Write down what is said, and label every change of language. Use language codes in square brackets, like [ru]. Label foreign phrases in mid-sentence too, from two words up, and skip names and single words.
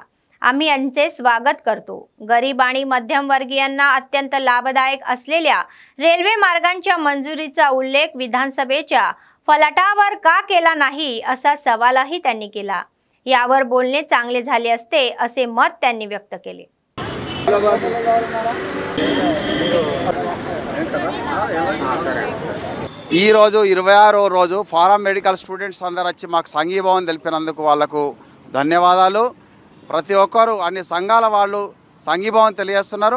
[mr] आम्ही यांचे स्वागत करतो। गरीब आणि मध्यमवर्गीयांना अत्यंत लाभदायक असलेल्या रेल्वे मार्गांच्या मंजुरीचा उल्लेख विधानसभेच्या फलाटावर का केला नाही असा सवालही त्यांनी केला। यावर बोलणे चांगले झाले असते असे मत त्यांनी व्यक्त केले। [te] ఈ రోజు 26వ రోజు ఫారం [en] medical students [te] అందరూ వచ్చి మాకు సంఘీభావం తెలిపినందుకు వాళ్లకు ధన్యవాదాలు। ప్రతి ఒక్కరు అన్ని సంఘాల వాళ్ళు సంఘీభావం తెలియజేస్తున్నారు।